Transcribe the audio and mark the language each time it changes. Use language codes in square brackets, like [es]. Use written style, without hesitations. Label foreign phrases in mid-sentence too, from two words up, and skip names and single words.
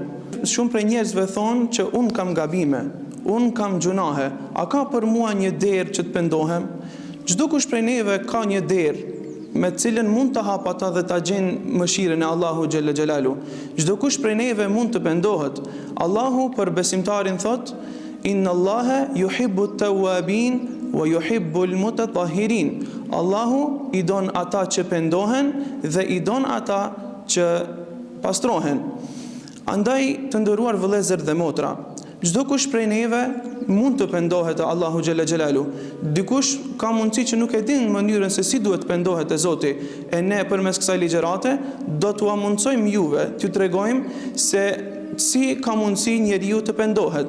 [sq] Shumë prej njerëzve thonë që unë kam gabime, unë kam gjunahe, a ka për mua një derë që të pendohem? Çdo kush prej neve ka një derë me cilën mund të hap ata dhe ta gjenë mëshirën e Allahu [ar] جل جلاله. [sq] Çdo kush prej neve mund të pendohet. Allahu për besimtarin thot: [ar] إن الله يحب التوابين ويحب المتطهرين. [sq] Allahu i don ata që pendohen dhe i don ata që pastrohen. Andaj, të nderuar vëllezër dhe motra, çdo kush prej neve mund të pendohet te Allahu [ar] جل جلاله. [sq] Dikush ka mundësi që nuk e din mënyrën se si duhet pendohet te Zoti, e ne përmes kësaj ligjërate do t'ua mundsojmë juve, t'ju tregojmë se si ka mundësi njeriu të pendohet.